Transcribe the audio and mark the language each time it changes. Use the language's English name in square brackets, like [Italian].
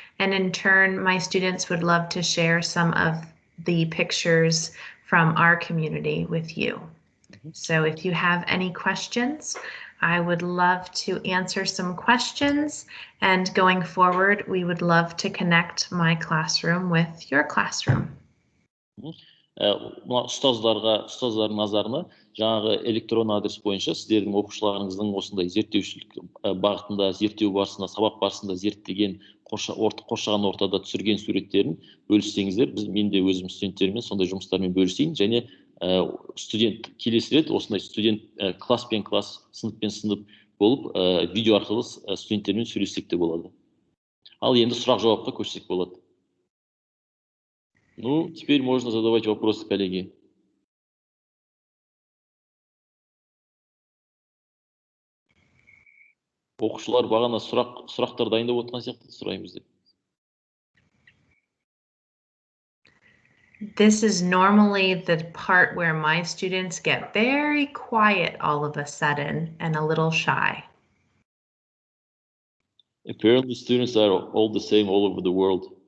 [English] And in turn, my students would love to share some of the pictures from our community with you. So if you have any questions, I would love to answer some questions, and going forward, we would love to connect my classroom with your classroom. [Kazakh] Ұстаздардың назарына жаңағы электрон адрес бойынша сіздердің оқушыларыңыздың осындай зерттеушілік бағытында, зерттеу барысында, сабақ барысында зерттеген, қоршаған ортада түсірген суреттерін бөліссеңіздер, мен де өзім студенттермен сондай жұмыстармен бөлісейін, және студент келесі рет осындай студент класс пен класс, сынып пен сынып болып, видео арқылы студенттермен сөйлессек те болады. Ал енді сұрақ-жауапқа көшсек болады. [Russian] Ну, теперь можно задавать вопросы, коллеги. [Kazakh] Оқушылар бағана сұрақтар дайындап отырған сияқты, сұраймыз деп. [English] This is normally the part where my students get very quiet all of a sudden and a little shy. Apparently students are all the same all over the world.